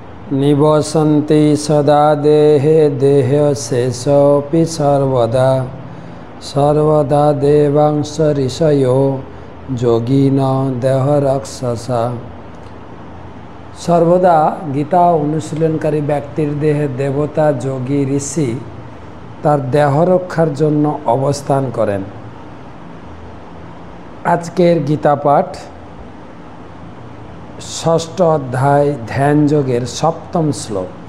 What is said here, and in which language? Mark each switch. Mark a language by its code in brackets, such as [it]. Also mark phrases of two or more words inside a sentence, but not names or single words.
[sa] निवसन्ति सदा देहे देहशेषोऽपि सर्वदा सर्वदा देवांश ऋषयो যোগিন দেহ রাক্ষসা। [bn] সর্বদা গীতা অনুশীলনকারী ব্যক্তির দেহে দেবতা, যোগী, ঋষি তার দেহ রক্ষার জন্য অবস্থান করেন। আজকের গীতা পাঠ ষষ্ঠ অধ্যায় ধ্যান যোগের সপ্তম শ্লোক।